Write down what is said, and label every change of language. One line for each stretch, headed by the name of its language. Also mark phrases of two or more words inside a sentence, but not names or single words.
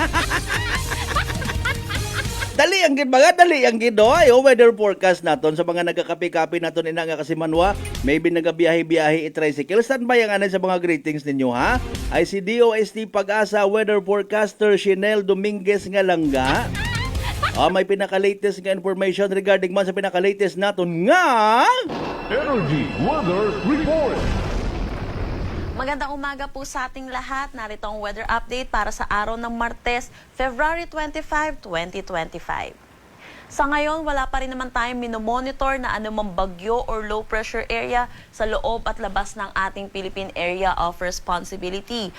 Hiligaynon: Dali ang gid mga dali ang gid ayo
English: weather forecast
Hiligaynon: naton sa mga nagkakape-kape naton ina nga kasimanwa maybe nagabiyahe-biyahe i-tricycle standby ang anay sa mga greetings ninyo ha ay si DOST Pag-asa
English: weather forecaster
Hiligaynon: Shinel Dominguez nga langga may pinaka-latest nga
English: information regarding
Hiligaynon: man sa pinaka-latest naton nga Energy Weather Report.
Filipino: Magandang umaga po sa ating lahat. Narito ang weather update para sa araw ng Martes, February 25, 2025. Sa ngayon, wala pa rin naman tayong minomonitor na anumang bagyo or
English: low pressure area
Filipino: sa loob at labas ng ating Philippine Area of Responsibility.